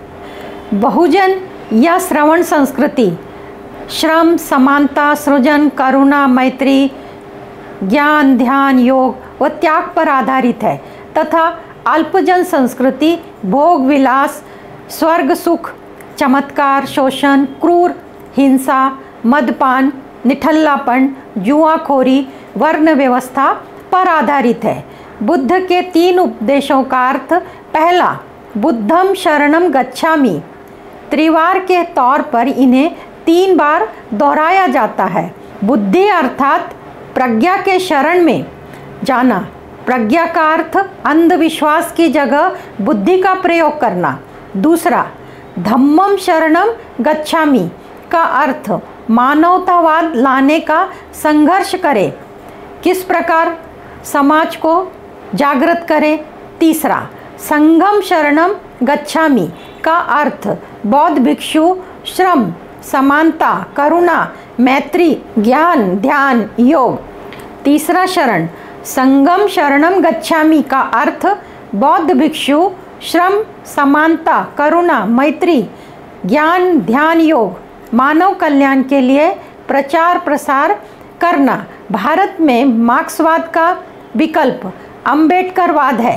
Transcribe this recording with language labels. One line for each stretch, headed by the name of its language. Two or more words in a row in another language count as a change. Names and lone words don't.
Hindi: बहुजन या श्रवण संस्कृति श्रम, समानता, सृजन, करुणा, मैत्री, ज्ञान, ध्यान, योग व त्याग पर आधारित है तथा अल्पजन संस्कृति भोग विलास, स्वर्ग सुख, चमत्कार, शोषण, क्रूर हिंसा, मदपान, निठल्लापन, जुआखोरी, वर्ण व्यवस्था पर आधारित है। बुद्ध के 3 उपदेशों का अर्थ, पहला,
Pali: बुद्धम शरणम गच्छामि।
Hindi: त्रिवार के तौर पर इन्हें 3 बार दोहराया जाता है। बुद्धि अर्थात प्रज्ञा के शरण में जाना। प्रज्ञा का अर्थ अंधविश्वास की जगह बुद्धि का प्रयोग करना। दूसरा,
Pali: धम्मम शरणम गच्छामि
Hindi: का अर्थ मानवतावाद लाने का संघर्ष करें। किस प्रकार समाज को जागृत करें। तीसरा,
Pali: संघम शरणम गच्छामि
Hindi: का अर्थ बौद्ध भिक्षु श्रम, समानता, करुणा, मैत्री, ज्ञान, ध्यान, योग। तीसरा शरण,
Pali: संगम शरणम गच्छामि
Hindi: का अर्थ बौद्ध भिक्षु श्रम, समानता, करुणा, मैत्री, ज्ञान, ध्यान, योग, मानव कल्याण के लिए प्रचार प्रसार करना। भारत में मार्क्सवाद का विकल्प अम्बेडकरवाद है।